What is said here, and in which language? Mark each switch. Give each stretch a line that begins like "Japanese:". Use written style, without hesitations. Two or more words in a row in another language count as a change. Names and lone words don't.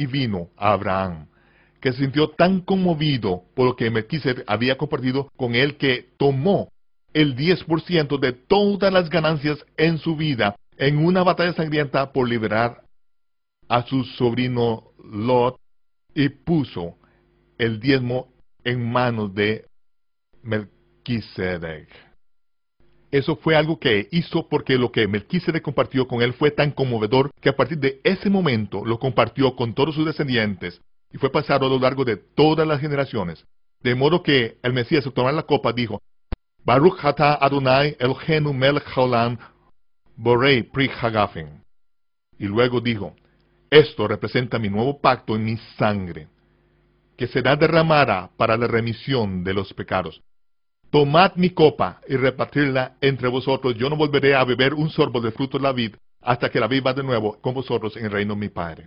Spanish: vino a Abraham, que se sintió tan conmovido por lo que Melquisedec había compartido con él, que tomó el 10% de todas las ganancias en su vida en una batalla sangrienta por liberar a su sobrino Lot, y puso el diezmo en manos de Melquisedec. Eso fue algo que hizo porque lo que Melquisedec compartió con él fue tan conmovedor que a partir de ese momento lo compartió con todos sus descendientes y fue pasado a lo largo de todas las generaciones. De modo que el Mesías, al tomar la copa, dijo,
Hebrew: ברוך אתה ה' אלוהינו מלך העולם בורא פרי הגפן.
Spanish: Y luego dijo, esto representa mi nuevo pacto en mi sangre, que será derramada para la remisión de los pecados. Tomad mi copa y repartirla entre vosotros. Yo no volveré a beber un sorbo del fruto de la vid hasta que la vid va de nuevo con vosotros en el reino de mi Padre.